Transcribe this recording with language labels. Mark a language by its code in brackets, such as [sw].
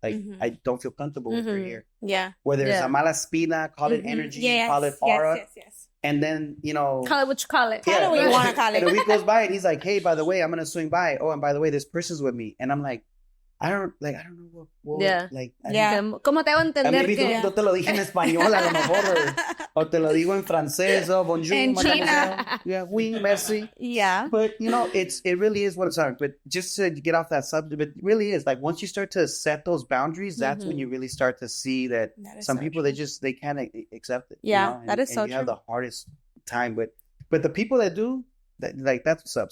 [en] Like, I don't feel comfortable with her here. Yeah. Whether it's a [es] mala espina, [en] call it energy, call it aura. Yes. And then, call it what you call it. Call it what you want to call it. And a week goes by and he's like, hey, by the way, I'm going to swing by. Oh, and by the way, this person's with me. And I'm like, I don't know what like. [es] ¿Cómo te hago entender [en] maybe [es] tú te lo dije en español, a lo mejor, o te lo digo en francés, o [fr] bonjour. [es] En China. [fr] Yeah, oui, merci. [en] Yeah. But, it really is what it's on. But just to get off that subject, it really is. Like, once you start to set those boundaries, that's when you really start to see that some people, they can't accept it. Yeah, that is so true. You have the hardest time. But the people that do, that's what's up.